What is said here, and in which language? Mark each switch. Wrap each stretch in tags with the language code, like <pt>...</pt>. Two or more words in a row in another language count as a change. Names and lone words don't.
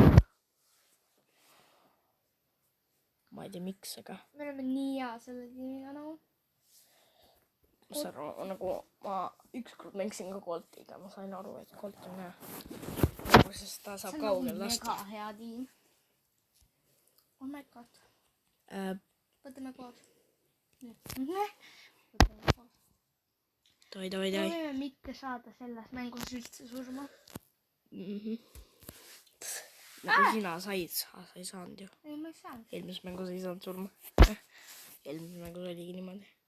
<et>Ma ei tea miks, aga... Me oleme nii hea selle tiimiga nagu. Nagu ma ükskord mängisin ka Coltiga. Ma sain aru, et Colt on hea. Sest ta saab kaugel lasta. See on mega hea tiim.</et> <en>Oh my god.</en> <et>Võtame koos. Võtame koos. Toi. Me võime mitte saada selles mängus üldse surma. Nagu sina said, sa ei saanud ju. Ei, ma ei saanud. Eelmises mängus ei saanud surma. Eelmises mängus oligi niimoodi.</et>